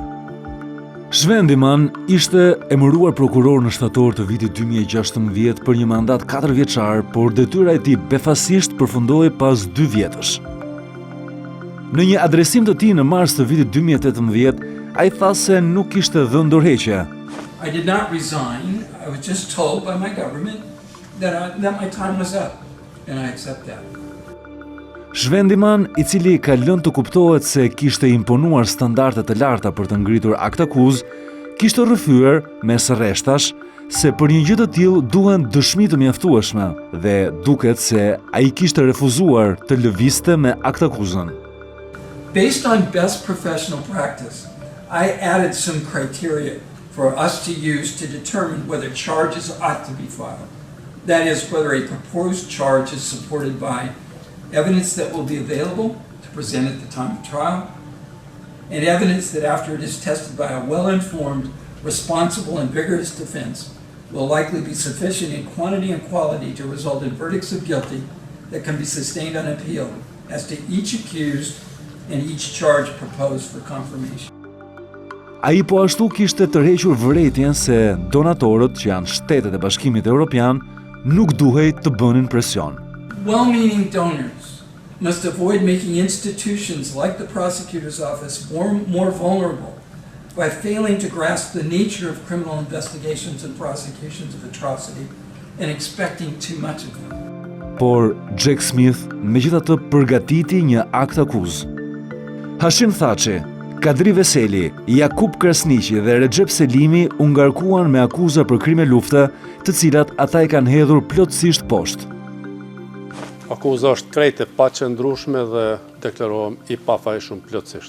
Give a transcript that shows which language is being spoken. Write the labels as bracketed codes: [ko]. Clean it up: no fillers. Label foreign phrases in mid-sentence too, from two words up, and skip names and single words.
[sq] Shvendiman ishte emëruar prokuror në shtator të vitit 2016 për një mandat 4 vjeçar, por detyra e tij befasisht përfundoi pas 2 vjetësh. Në një adresim të tij në mars të vitit 2018, ai tha se nuk kishte dhënë dorëheqje. [en] I did not resign. I was just told by my government that my time was up, and I accept that. [sq] Shvendiman, i cili ka lënë të kuptohet se kishte imponuar standarde të larta për të ngritur akt akuz, kishte rrëfyer mes rreshtash se për një gjë të tillë duhen dëshmi të mjaftueshme dhe duket se ai kishte refuzuar të lëvizte me akt akuzën. [en] Based on best professional practice, I added some criteria for us to use to determine whether charges ought to be filed. That is, whether a proposed charge is supported by evidence that will be available to present at the time of trial, and evidence that after it is tested by a well-informed, responsible, and vigorous defense will likely be sufficient in quantity and quality to result in verdicts of guilty that can be sustained on appeal as to each accused and each charge proposed for confirmation. [sq] Ai po ashtu kishte tërhequr vërejtjen se donatorët, që janë shtetet e Bashkimit Evropian, nuk duhej të bënin presion. [en] Well-meaning donors must avoid making institutions like the prosecutor's office more vulnerable by failing to grasp the nature of criminal investigations and prosecutions of atrocity and expecting too much of them. [sq] Por Jack Smith megjithatë përgatiti një akt akuz. Hashim Thaçi, Kadri Veseli, Jakub Krasniqi dhe Recep Selimi u ngarkuan me akuza për krime lufte, të cilat ata i kanë hedhur plotësisht poshtë. Akuza është krejt e paqëndrueshme dhe deklarohem i pafajshëm plotësisht.